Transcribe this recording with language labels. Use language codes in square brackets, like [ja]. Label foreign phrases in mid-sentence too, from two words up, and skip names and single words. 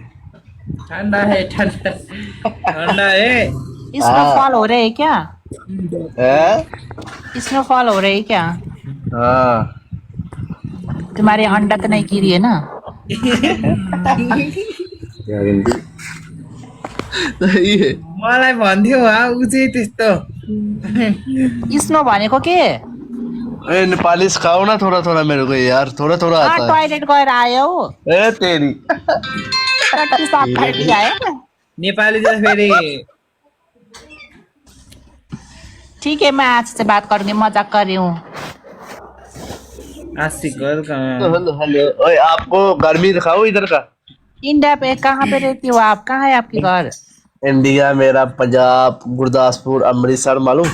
[hi] ठंडा है, ठंडा है। स्नोफॉल हो रहे है क्या? है? स्नोफॉल हो रही है क्या? हाँ। तुम्हारे अंडा तो नहीं गिरी है ना? सही है। [ne] मलाई भन्थ्यो ऊ चाहिँ त्यस्तो। स्नो भनेको के? [hi] ए नेपाली सिखाओ ना थोड़ा थोड़ा मेरे को यार, थोड़ा थोड़ा आता है। [ne] टॉयलेट गएर आयो। [hi] ए तेरी। टट्टी साफ करके आए। [ne] नेपाली त फेरि [hi] ठीक है, मैं आज से बात करूंगी, मजाक कर रही हूँ। आशिक गर्ल कहाँ? [en] hello hello. [hi] ओए आपको गर्मी दिखाओ इधर का। इंडिया पे कहाँ पे रहती हो आप? कहाँ है आपकी घर? इंडिया मेरा पंजाब, गुरदासपुर, अमृतसर मालूम?